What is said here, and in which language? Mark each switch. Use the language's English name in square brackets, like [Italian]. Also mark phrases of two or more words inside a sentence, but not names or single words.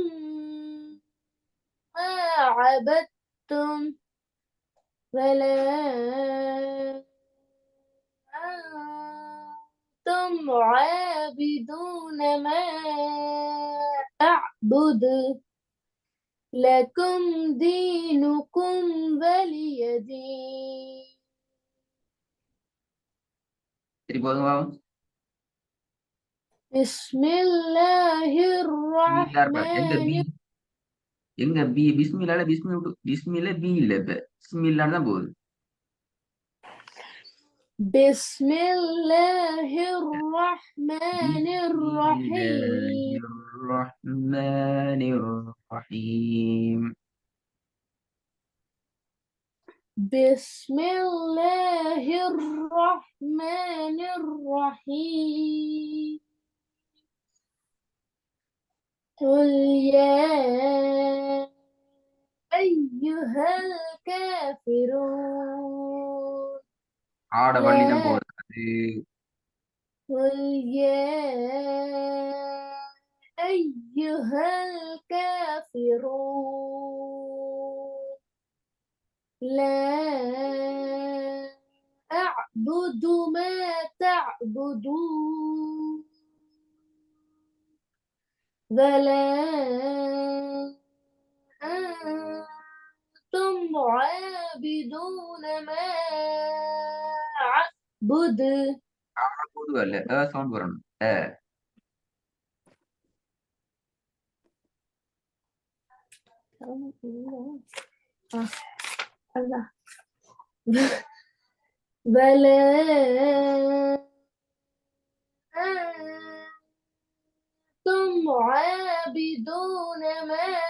[Arabic] ما عبدتم ولا أنتم عابدون ما أعبد لكم دينكم ولي دين [Tamil] திருப்பி போதுமா? [Arabic] بسم الله الرحمن [Tamil] எங்க பி பிஸ்மில்லால பிஸ்மில்ல பி இல்ல இப்ப பிஸ்மில்லான்னு தான் போகுது. [Arabic] بسم الله الرحمن الرحيم الرحمن الرحيم بسم الله الرحمن الرحيم قل يا أيها الكافرون [Tamil] ஆட வள்ளினம் [Arabic] لا [Tamil] போகுது அது. [Arabic] قل يا أيها الكافرون لا أعبد ما تعبدون ولا أنتم عابدون ما أعبد [Tamil] போது அல்ல சவுண்ட் வரணும். [Arabic] الله ولا أنتم عابدون ما